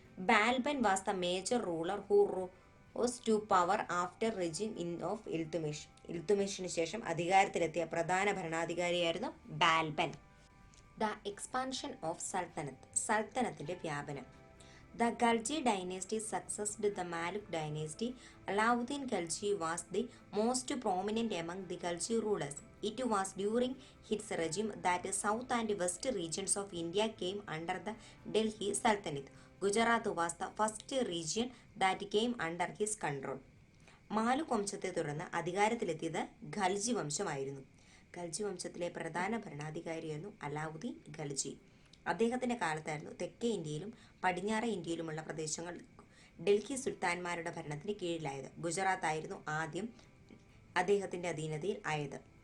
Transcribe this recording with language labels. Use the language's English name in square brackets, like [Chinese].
[English] Balban was the major ruler who rose to power after regime of Iltutmish. [Malayalam] ഇൽത്തുമിഷിന് ശേഷം അധികാരത്തിലെത്തിയ പ്രധാന ഭരണാധികാരിയായിരുന്നു Balban. [English] the expansion of sultanate, [Malayalam] സൽത്തനത്തിന്റെ വ്യാപനം. [English] The Khalji dynasty succeeded the Maluk dynasty. Alauddin Khalji was the most prominent among the Khalji rulers. It was during his regime that the south and west regions of India came under the Delhi Sultanate. Gujarat was the first region that came under his control. [Malayalam] മാലുക് വംശത്തെ തുടർന്ന് അധികാരത്തിലെത്തിയത് ഖൽജി വംശമായിരുന്നു. ഖൽജി വംശത്തിലെ പ്രധാന ഭരണാധികാരിയായിരുന്നു അലാവുദ്ദീൻ ഖൽജി. അദ്ദേഹത്തിൻ്റെ കാലത്തായിരുന്നു തെക്കേ ഇന്ത്യയിലും പടിഞ്ഞാറേ ഇന്ത്യയിലുമുള്ള പ്രദേശങ്ങൾ ഡൽഹി സുൽത്താൻമാരുടെ ഭരണത്തിന് കീഴിലായത്. ഗുജറാത്ത് ആയിരുന്നു ആദ്യം അദ്ദേഹത്തിൻ്റെ അധീനതയിൽ ആയത്.